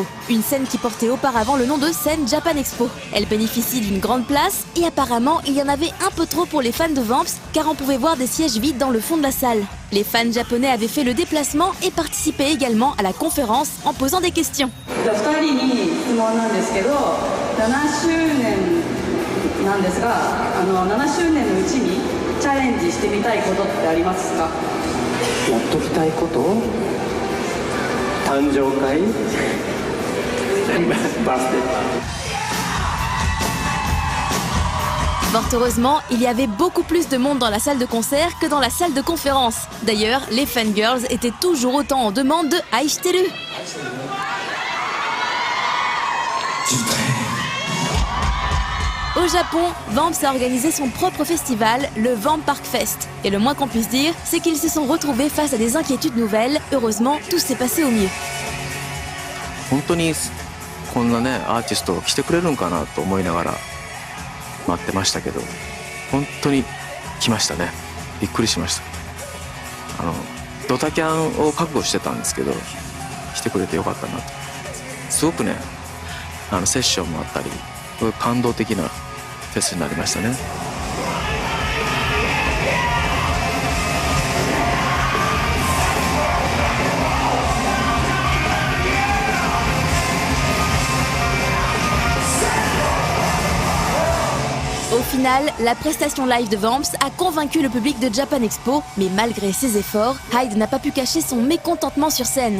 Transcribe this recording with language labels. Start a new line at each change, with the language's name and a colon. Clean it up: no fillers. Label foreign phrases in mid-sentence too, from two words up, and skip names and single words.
French: Une scène qui portait auparavant le nom de scène Japan Expo. Elle bénéficie d'une grande place et apparemment il y en avait un peu trop pour les fans de Vamps car on pouvait voir des sièges vides dans le fond de la salle. Les fans japonais avaient fait le déplacement et participaient également à la conférence en posant des questions.
Japanese: やっときたいこと、誕生会、バースデー。
French: Fort heureusement, il y avait beaucoup plus de monde dans la salle de concert que dans la salle de conférence. D'ailleurs, les fangirls étaient toujours autant en demande de Aishiteru. Au Japon, Vamps a organisé son propre festival, le Vamp Park Fest. Et le moins qu'on puisse dire, c'est qu'ils se sont retrouvés face à des inquiétudes nouvelles. Heureusement, tout s'est passé au mieux.
Japanese: 本当にこんなねアーティストが来てくれるんかなと思いながら待ってましたけど、本当に来ましたね。びっくりしました。ドタキャンを覚悟してたんですけど来てくれてよかったなと。すごくねセッションもあったり感動的なフェスになりましたね。
French: Au final, la prestation live de Vamps a convaincu le public de Japan Expo, mais malgré ses efforts, Hyde n'a pas pu cacher son mécontentement sur scène.